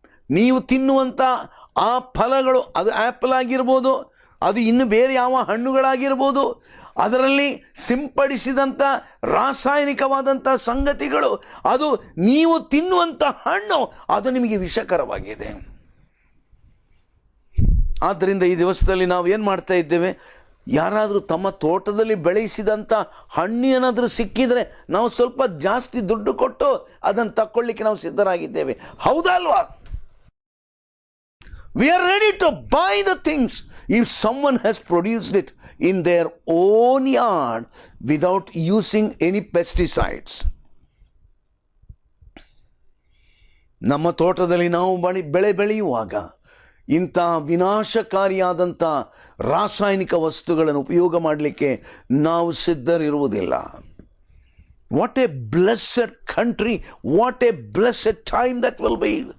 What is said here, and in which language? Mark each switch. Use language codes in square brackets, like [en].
[kn] ನೀವು ತಿನ್ನುವಂಥ ಆ ಫಲಗಳು, ಅದು ಆ್ಯಪಲ್ ಆಗಿರ್ಬೋದು, ಅದು ಇನ್ನು ಬೇರೆ ಯಾವ ಹಣ್ಣುಗಳಾಗಿರ್ಬೋದು, ಅದರಲ್ಲಿ ಸಿಂಪಡಿಸಿದಂಥ ರಾಸಾಯನಿಕವಾದಂಥ ಸಂಗತಿಗಳು, ಅದು ನೀವು ತಿನ್ನುವಂಥ ಹಣ್ಣು ಅದು ನಿಮಗೆ ವಿಷಕರವಾಗಿದೆ. ಆದ್ದರಿಂದ ಈ ದಿವಸದಲ್ಲಿ ನಾವು ಏನು ಮಾಡ್ತಾ ಇದ್ದೇವೆ? ಯಾರಾದರೂ ತಮ್ಮ ತೋಟದಲ್ಲಿ ಬೆಳೆಸಿದಂಥ ಹಣ್ಣು ಏನಾದರೂ ಸಿಕ್ಕಿದರೆ ನಾವು ಸ್ವಲ್ಪ ಜಾಸ್ತಿ ದುಡ್ಡು ಕೊಟ್ಟು ಅದನ್ನು ತಕ್ಕೊಳ್ಳಿಕ್ಕೆ ನಾವು ಸಿದ್ಧರಾಗಿದ್ದೇವೆ. ಹೌದಾ ಅಲ್ವಾ? [en] We are ready to buy the things if someone has produced it in their own yard without using any pesticides. [kn] ನಮ್ಮ ತೋಟದಲ್ಲಿ ನಾವು ಬೆಳೆ ಬೆಳೆಯುವಾಗ ಇಂಥ ವಿನಾಶಕಾರಿಯಾದಂಥ ರಾಸಾಯನಿಕ ವಸ್ತುಗಳನ್ನು ಉಪಯೋಗ ಮಾಡಲಿಕ್ಕೆ ನಾವು ಸಿದ್ಧರಿರುವುದಿಲ್ಲ. [en] What a blessed country, what a blessed time that will be.